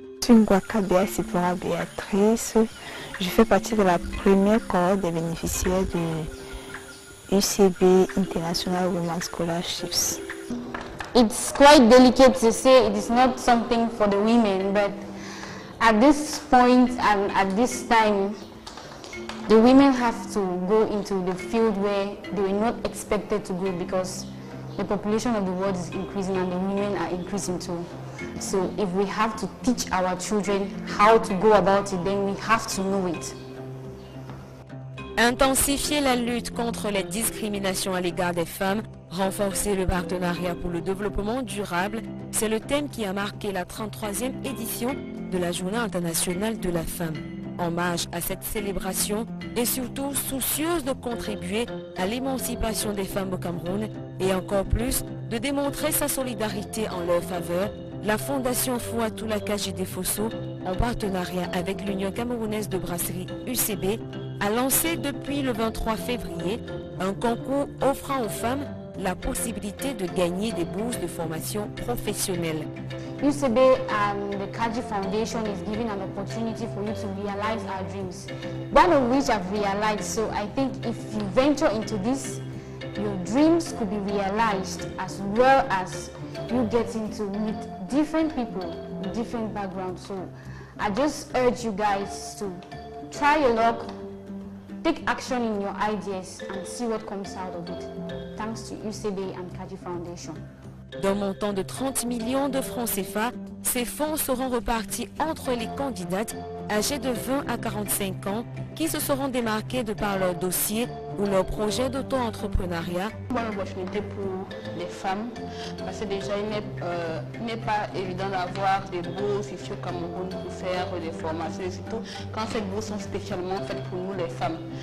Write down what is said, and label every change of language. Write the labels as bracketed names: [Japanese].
[French] Ngwaka Sipora Béatrice, je fais partie de la première cohorte des bénéficiaires de UCB International Women's Scholarships. [English] It's quite delicate to say it is not something for the women, but at this point and at this time, the women have to go into the field where they were not expected to go because the population of the world is increasing and the women are increasing too. So if we have to teach our children how to go about it, then we have to know it. Intensifier la lutte contre les discriminations à l'égard des femmes, renforcer le partenariat pour le développement durable, c'est le thème qui a marqué la 33e édition de la Journée internationale de la femme. Hommage à cette célébration et surtout soucieuse de contribuer à l'émancipation des femmes au Cameroun et encore plus de démontrer sa solidarité en leur faveur, la Fondation Fouatoula Kaji de Fosso, en partenariat avec l'Union camerounaise de brasserie UCB, a lancé depuis le 23 février un concours offrant aux femmes la possibilité de gagner des bourses de formation professionnelle. UCB and the Kaji Foundation is giving an opportunity for you to realize our dreams, one of which I've realized. So I think if you venture into this, your dreams could be realized as well as you getting to meet different people with different backgrounds. So I just urge you guys to try your luck, take action in your ideas and see what comes out of it. Thanks to UCB and Kaji Foundation. [French] D'un montant de 30 millions de francs CFA, ces fonds seront repartis entre les candidates âgées de 20 à 45 ans qui se seront démarquées de par leur dossier ou leur projet d'auto-entrepreneuriat. Bonne opportunité pour les femmes parce que déjà il n'est pas évident d'avoir des bourses ici au Cameroun pour faire des formations et surtout quand ces bourses sont spécialement faites pour nous les femmes.